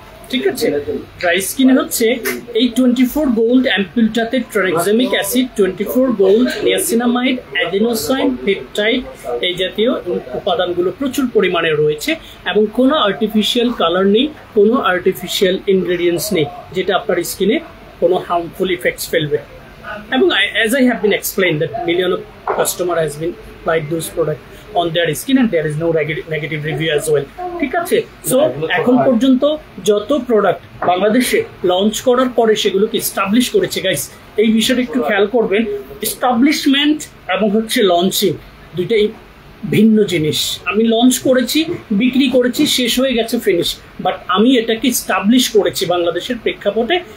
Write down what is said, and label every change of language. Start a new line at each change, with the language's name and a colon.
Bangla: ঠিক আছে, ড্রাই স্কিনে হচ্ছে এই 24 gold অ্যাম্পুলটাতে ট্রানএক্সামিক acid, 24 gold, niacinamide, adenosine, peptide এই জাতীয় উপাদানগুলো প্রচুর পরিমাণে রয়েছে এবং কোনো আর্টিফিশিয়াল কালার নেই, কোনো আর্টিফিশিয়াল ইনগ্রেডিয়েন্টস নেই যেটা আপনার স্কিনে কোনো হার্মফুল ইফেক্টস ফেলবে।
English: এবং as I have been explained that million of customer has been applied those product on their skin and there is no negative review as well.
Bangla: ঠিক আছে, সো এখন পর্যন্ত যত প্রোডাক্ট বাংলাদেশে লঞ্চ করার পরে সেগুলোকে এস্টাবলিশ করেছে গাইস, এই বিষয়টা একটু খেয়াল করবেন। এস্টাবলিশমেন্ট এবং হচ্ছে লঞ্চিং দুইটাই ভিন্ন জিনিস। আমি লঞ্চ করেছি, বিক্রি করেছি, শেষ হয়ে গেছে, ফিনিশ, বাট আমি এটাকে এস্টাবলিশ করেছি বাংলাদেশের প্রেক্ষাপটে।